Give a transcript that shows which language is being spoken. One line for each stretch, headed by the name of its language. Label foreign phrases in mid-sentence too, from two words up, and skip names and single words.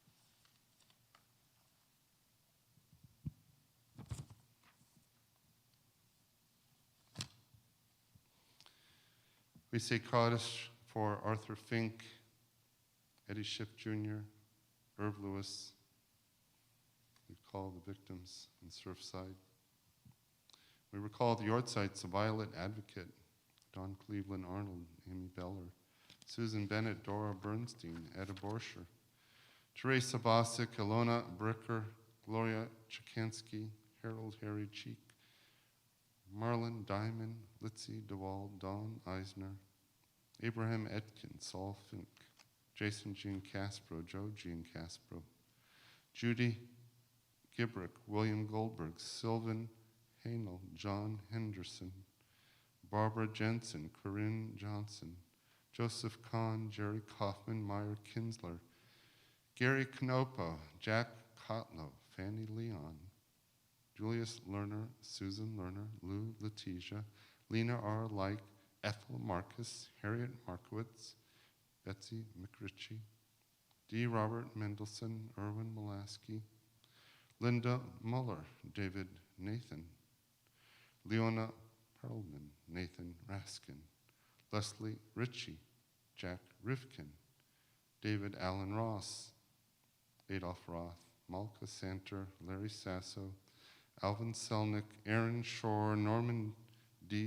English: We say Kaddish for Arthur Fink, Eddie Schiff Jr., Irv Lewis. We call the victims in Surfside. We recall the yortzeits of Violet Advocate, Don Cleveland Arnold, Amy Beller, Susan Bennett, Dora Bernstein, Etta Borscher, Teresa Bosick, Ilona Bricker, Gloria Chikansky, Harold Harry Cheek, Marlon Diamond, Litzy DeWald, Dawn Eisner, Abraham Etkin, Saul Fink, Jason Jean Caspro, Joe Jean Caspro, Judy Gibrick, William Goldberg, Sylvan Hanel, John Henderson, Barbara Jensen, Corinne Johnson, Joseph Kahn, Jerry Kaufman, Meyer Kinsler, Gary Knopo, Jack Kotlow, Fanny Leon, Julius Lerner, Susan Lerner, Lou Letitia, Lena R. Like, Ethel Marcus, Harriet Markowitz, Betsy McRitchie, D. Robert Mendelson, Erwin Molaski, Linda Muller, David Nathan, Leona Perlman, Nathan Raskin, Leslie Ritchie, Jack Rifkin, David Allen Ross, Adolph Roth, Malka Santer, Larry Sasso, Alvin Selnick, Aaron Shore, Norman D.